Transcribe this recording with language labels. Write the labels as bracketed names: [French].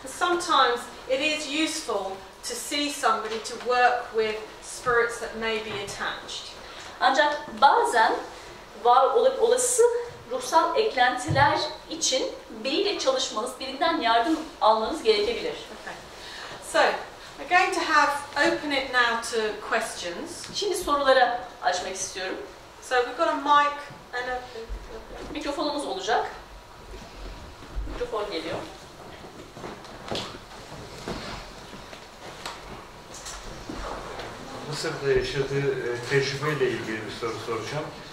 [English] Sometimes it is useful to see somebody to work with spirits that may be attached. [Turkish] Ancak bazen olası ruhsal eklentiler için biriyle çalışmanız, birinden yardım almanız gerekebilir. [English] Okay. So, we're going to open it now to questions. [Turkish] Şimdi sorulara açmak istiyorum. [English] So we've got a mic and [Turkish] Mikrofonumuz olacak. Mikrofon geliyor. Mısır'da yaşadığı tecrübeyle ilgili bir soru soracağım.